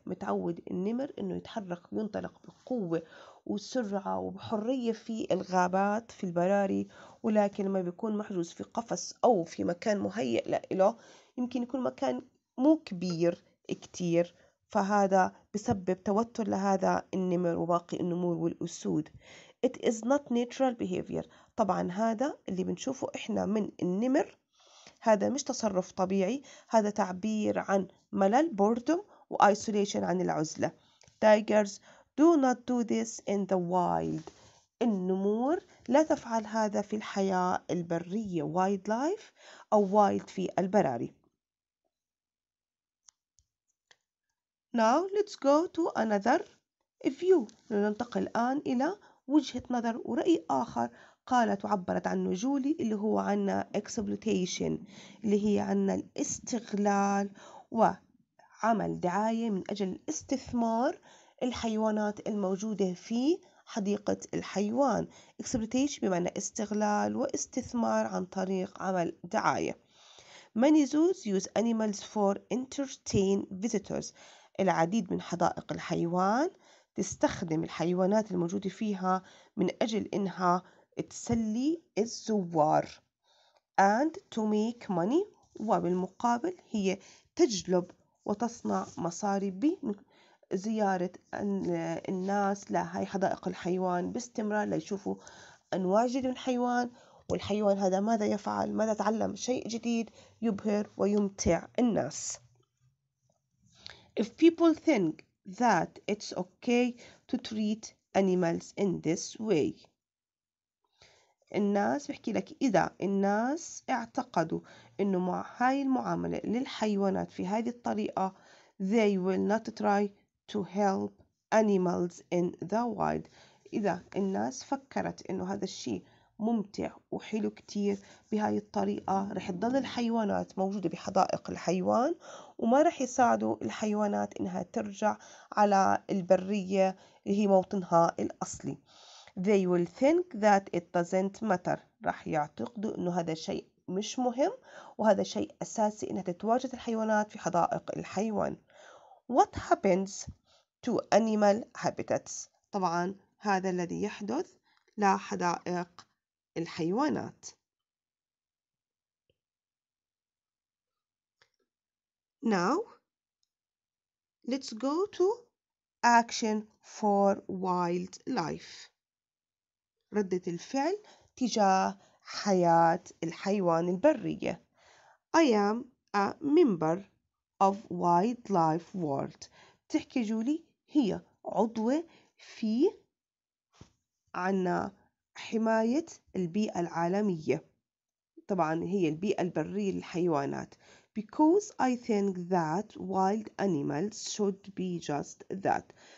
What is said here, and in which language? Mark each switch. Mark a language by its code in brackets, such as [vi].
[ar] متعود النمر إنه يتحرك وينطلق بقوة وسرعة وبحرية في الغابات في البراري، ولكن لما بيكون محجوز في قفص أو في مكان مهيئ له يمكن يكون مكان مو كبير كتير، فهذا بسبب توتر لهذا النمر وباقي النمور والأسود. [en] It is not natural behavior. [ar] طبعا هذا اللي بنشوفه إحنا من النمر هذا مش تصرف طبيعي، هذا تعبير عن ملل boredom و-isolation عن العزلة. [en] Tigers do not do this in the wild. [ar] النمور لا تفعل هذا في الحياة البرية wildlife أو wild في البراري. [en] Now let's go to another view. [ar] ننتقل الآن إلى وجهة نظر ورأي آخر قالت وعبرت عنه جولي اللي هو عنا exploitation اللي هي عنا الاستغلال وعمل دعاية من أجل الاستثمار الحيوانات الموجودة في حديقة الحيوان. exploitation بمعنى استغلال واستثمار عن طريق عمل دعاية. [en] Many zoos use animals for entertain visitors. [ar] العديد من حدائق الحيوان تستخدم الحيوانات الموجودة فيها من أجل إنها تسلي الزوار [en] and to make money. [ar] وبالمقابل هي تجلب وتصنع مصاري بزيارة الناس لهاي حدائق الحيوان باستمرار ليشوفوا أنواع جديدة من الحيوان، والحيوان هذا ماذا يفعل، ماذا تعلم شيء جديد يبهر ويمتع الناس. [en] If people think that it's okay to treat animals in this way. [ar] الناس بحكي لك إذا الناس اعتقدوا إنه مع هاي المعاملة للحيوانات في هذه الطريقة [en] they will not try to help animals in the wild. [ar] إذا الناس فكرت إنه هذا الشيء ممتع وحلو كتير بهاي الطريقة رح تضل الحيوانات موجودة بحدائق الحيوان وما رح يساعدوا الحيوانات إنها ترجع على البرية اللي هي موطنها الأصلي. [en] They will think that it doesn't matter. [ar] راح يعتقدوا إنه هذا شيء مش مهم وهذا شيء أساسي إنها تتواجد الحيوانات في حدائق الحيوان. [en] What happens to animal habitats؟ [ar] طبعا هذا الذي يحدث لحدائق الحيوانات. [en] Now let's go to action for wildlife. [ar] ردة الفعل تجاه حياة الحيوان البرية. [en] I am a member of wildlife world. [ar] تحكي جولي هي عضوة في عنا حماية البيئة العالمية. طبعا هي البيئة البرية للحيوانات. [en] Because I think that wild animals should be just that.